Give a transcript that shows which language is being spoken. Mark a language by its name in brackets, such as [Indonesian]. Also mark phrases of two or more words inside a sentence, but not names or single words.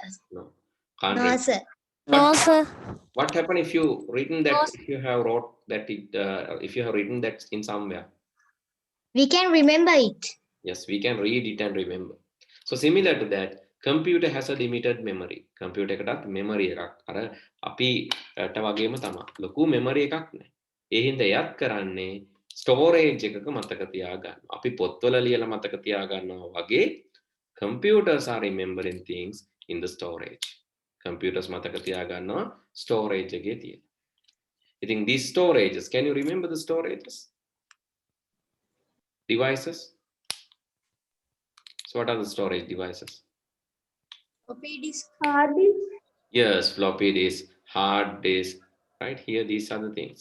[English] No. Can't No, remember. sir. No, sir. What happened if you written that? If you have wrote that it, if you have written that in somewhere? We can remember it. Yes, we can read it and remember. So similar to that, computer has a limited memory. [Sinhala] Computer එකටත් memory එකක් අර අපිට වගේම තමයි. ලොකු memory එකක් නැහැ. ඒ හින්දා එයත් කරන්නේ storage එකක මතක තියාගන්න. අපි පොත්වල ලියලා මතක තියාගන්නවා වගේ [English] computers are remembering things in the storage. [Sinhala] Computers මතක තියාගන්නවා storage එකේ තියෙන. [English] ඉතින් these storages, can you remember the storages? Devices? So what are the storage devices? Floppy disk. Hard disk. Yes, floppy disk, hard disk, right? Here, these are the things.